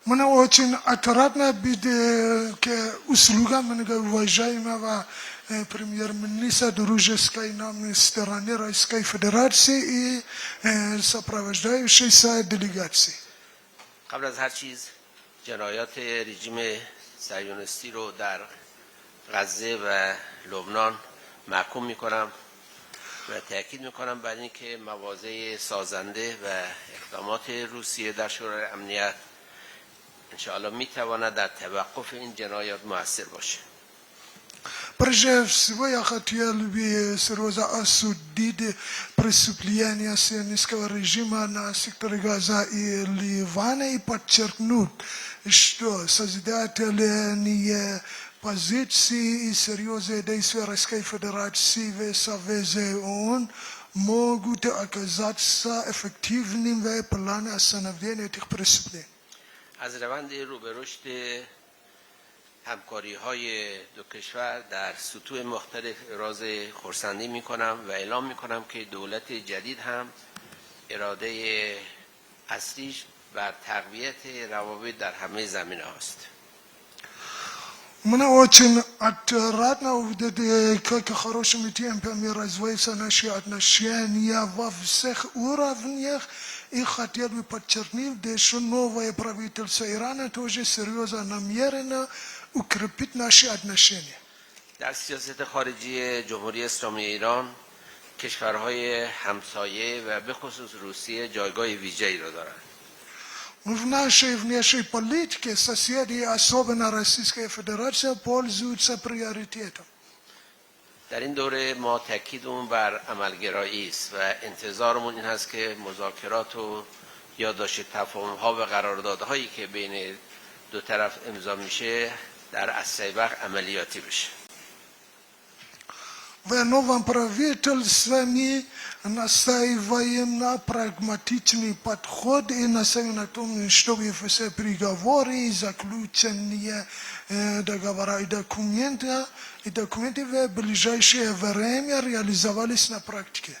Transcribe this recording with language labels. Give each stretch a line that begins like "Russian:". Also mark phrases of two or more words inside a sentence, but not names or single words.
Russian: Мене очень отрадно que услуга уважаемого премьер-министра дружеской нам стороны Российской Федерации и сопровождающейся делегации.
Persian: قبل از هر چیز جنایات رژیم صهیونیستی رو در غزه و لبنان محکوم میکنم و تاکید میکنم بر اینکه مواضع سازنده و اقدامات روسیه در شورای امنیت انشاءالله میتواند در توقف این جنایات مؤثر باشه.
Russian: Прежде всего я хотел бы серьезно осудить преступления сионистского режима на секторе Газа и Ливана и подчеркнуть, что созидательные позиции и серьезные действия Российской Федерации в Совете ООН могут оказаться эффективными в плане остановления этих преступлений.
Persian: از روند رو به رشد همکاری‌های دو کشور در سطوح مختلف ابراز خرسندی می‌کنم و اعلام می‌کنم که دولت جدید هم اراده اصلیش بر تقویت روابط در همه زمینه‌هاست.
Russian: Мне очень отрадно увидеть, как хорошими темпами развиваются наши отношения во всех уровнях. И хотел бы подчеркнуть, что новое правительство Ирана тоже серьезно намерено укрепить наши отношения.
Persian: در سیاست خارجی جمهوری اسلامی ایران کشورهای همسایه و به خصوص روسیه جایگاه ویژه‌ای را دارند.
Russian: В нашей внешней политике соседи, особенно Российская Федерация, пользуются приоритетом.
Persian: در این دوره ما تاکیدمون بر عملگرایی است و انتظارمون این هست که مذاکرات و یادداشت تفاهم‌ها و قراردادهایی که بین دو طرف امضا میشه در اسرع وقت عملیاتی بشه.
Russian: В новом правительстве мы настаиваем на прагматичный подход и настаиваем на том, чтобы все переговоры, заключение договора и документы в ближайшее время реализовались на практике.